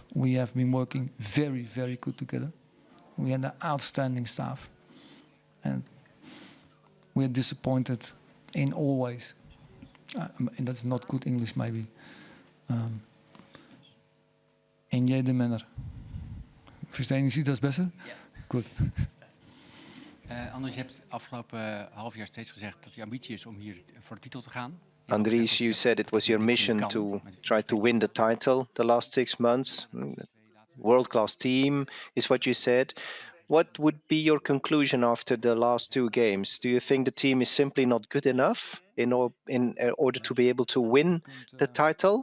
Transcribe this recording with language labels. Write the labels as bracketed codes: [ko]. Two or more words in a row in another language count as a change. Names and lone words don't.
[en] We have been working very, very good together. We had an outstanding staff. And we're disappointed in all ways. And that's not good English, maybe. [de] In jede manner. Verstehen Sie das besser? Ja. [nl] Goed. Andries, je hebt afgelopen half jaar steeds gezegd dat je ambitie is om hier voor de titel te gaan. Andries, [en] you said it was your mission to try to win the title the last 6 months. World-class team is what you said. What would be your conclusion after the last 2 games? Do you think the team is simply not good enough in order to be able to win the title?